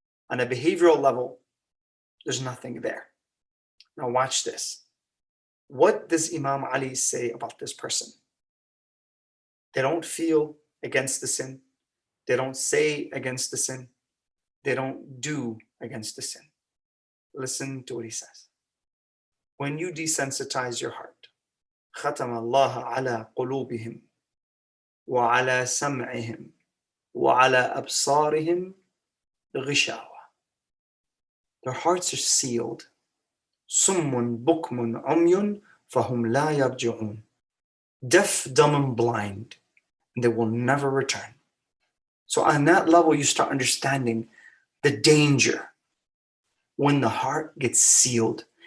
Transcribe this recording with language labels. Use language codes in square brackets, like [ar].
[en] On a behavioral level, there's nothing there. Now watch this. What does Imam Ali say about this person? They don't feel against the sin. They don't say against the sin. They don't do against the sin. Listen to what he says. When you desensitize your heart, [ar] ختم الله على قلوبهم وعلى سمعهم وعلى أبصارهم غشاوة. [en] Their hearts are sealed. [ar] صم بكم عمي فهم لا يرجعون. [en] Deaf, dumb, and blind, and they will never return. So on that level, you start understanding the danger when the heart gets sealed.